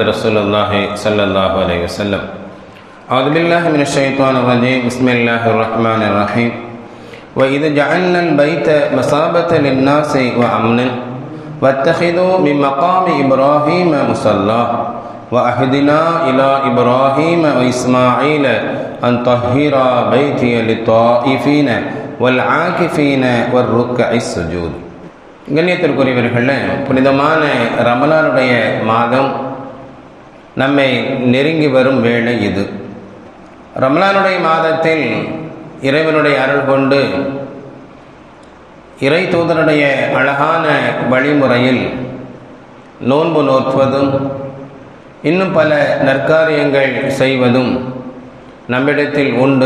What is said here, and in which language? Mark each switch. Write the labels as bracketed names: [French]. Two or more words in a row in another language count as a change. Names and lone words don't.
[Arabic] رسول الله صلى الله عليه وسلم أعوذ بالله من الشيطان الرجيم بسم الله الرحمن الرحيم وَإِذْ جَعَلْنَا الْبَيْتَ مَثَابَةً لِلنَّاسِ وَأَمْنًا وَاتَّخِذُوا مِنْ مَقَامِ إِبْرَاهِيمَ مُصَلًّى وَعَهِدْنَا إِلَى إِبْرَاهِيمَ وَإِسْمَاعِيلَ أَنْ طَهِّرَا بَيْتِيَ لِلطَّائِفِينَ وَالْعَاكِفِينَ وَالرُّكَّعِ السُّجُودِ. [Tamil] கண்ணியத்திற்குரியவர்களே, புனிதமான ரமலானுடைய மாதம் நம்மை நெருங்கி வரும் வேளை இது. ரமலானுடைய மாதத்தில் இறைவனுடைய அருள் கொண்டு இறை தூதனுடைய அழகான வழிமுறையில் நோன்பு நோற்பதும் இன்னும் பல நற்காரியங்கள் செய்வதும் நம்மிடத்தில் உண்டு.